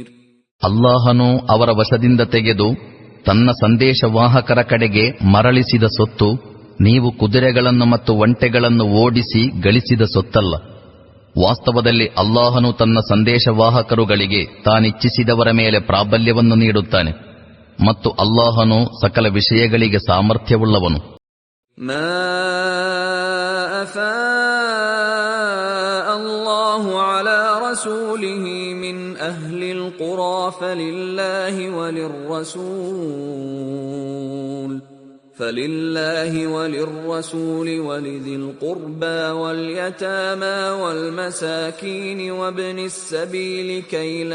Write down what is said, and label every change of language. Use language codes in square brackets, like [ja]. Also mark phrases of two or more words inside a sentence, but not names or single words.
[kn] ಅಲ್ಲಾಹನು ಅವರ ವಶದಿಂದ ತೆಗೆದು ತನ್ನ ಸಂದೇಶವಾಹಕರ ಕಡೆಗೆ ಮರಳಿಸಿದ ಸೊತ್ತು ನೀವು ಕುದುರೆಗಳನ್ನು ಮತ್ತು ಒಂಟೆಗಳನ್ನು ಓಡಿಸಿ ಗಳಿಸಿದ ಸೊತ್ತಲ್ಲ. ವಾಸ್ತವದಲ್ಲಿ ಅಲ್ಲಾಹನು ತನ್ನ ಸಂದೇಶವಾಹಕರುಗಳಿಗೆ ತಾನಿಚ್ಛಿಸಿದವರ ಮೇಲೆ ಪ್ರಾಬಲ್ಯವನ್ನು ನೀಡುತ್ತಾನೆ, ಮತ್ತು ಅಲ್ಲಾಹನು ಸಕಲ ವಿಷಯಗಳಿಗೆ ಸಾಮರ್ಥ್ಯವುಳ್ಳವನು. [ar] رسوله من أهل القرى فلله وللرسول ولذي القربى واليتامى والمساكين وابن السبيل كي